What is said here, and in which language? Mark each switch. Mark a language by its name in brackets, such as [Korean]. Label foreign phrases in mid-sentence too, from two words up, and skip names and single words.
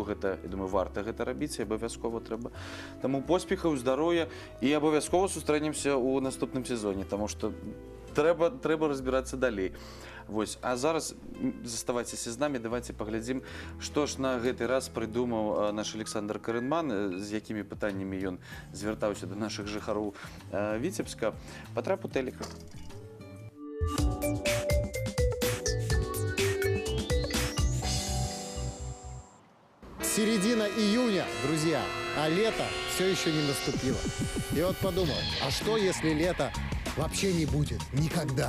[Belarusian] Гэта, я думаю, варта гэта рабіць, і абавязкова трэба. Таму поспехаў, здароўя, і абавязкова сустрэнемся ў наступным сезоне, таму што трэба разбірацца далей. Вось. А зараз заставайцеся з намі, давайте паглядзім, што ж на гэты раз прыдумаў наш Александр Карэнман, з якімі пытаннямі ён звяртаўся да нашых жыхароў Віцебска. Патрап у тэлек. [Russian] Середина июня, друзья, а лето все еще не наступило. И вот подумал, а что если лето вообще не будет никогда?